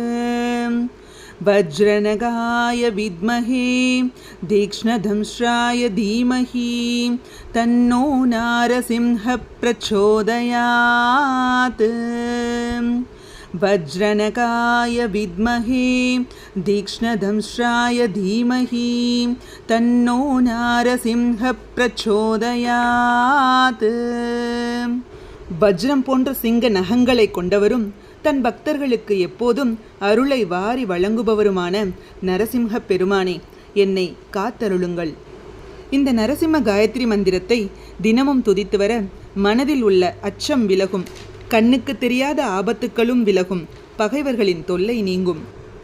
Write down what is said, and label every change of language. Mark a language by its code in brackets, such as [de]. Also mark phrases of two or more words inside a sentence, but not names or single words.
[sa] वज्रनगाय विद्महे तीक्ष्णदंष्ट्राय धीमहि तन्नो नारसिंहः प्रचोदयात्। वज्रनगाय विद्महे तीक्ष्णदंष्ट्राय धीमहि तन्नो नारसिंहः प्रचोदयात्। [ta] வஜ்ரம் போன்ற சிங்க நகங்களை கொண்டவரும் தன் பக்தர்களுக்கு எப்போதும் அருளை வாரி வழங்குபவருமான நரசிம்ம பெருமானே, என்னை காத்தருளுங்கள். இந்த நரசிம்ம காயத்ரி மந்திரத்தை தினமும் துதித்து வர மனதில் உள்ள அச்சம் விலகும், கண்ணுக்கு தெரியாத ஆபத்துக்களும் விலகும், பகைவர்களின் தொல்லை நீங்கும்.